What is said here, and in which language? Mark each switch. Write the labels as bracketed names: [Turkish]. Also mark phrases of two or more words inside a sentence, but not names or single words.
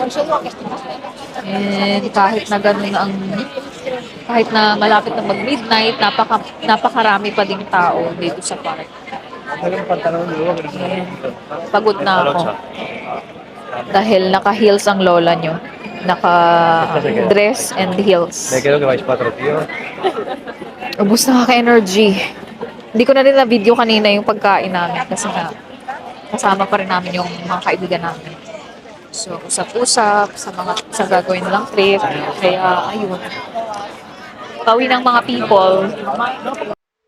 [Filipino] And kahit na malapit na mag-midnight, napakarami pa ding tao dito sa park. And pagod na ako. Dahil naka-heels ang lola nyo. Naka-dress and heels. [Spanish] Me quedo que vais 4, tío. [Filipino] Ubus na ka-energy. Hindi ko na rin na-video kanina yung pagkain namin kasi nga kasama pa rin namin yung mga kaibigan namin. So, usap-usap sa gagawin nilang trip. Kaya, ayun. Pauwi ng mga people.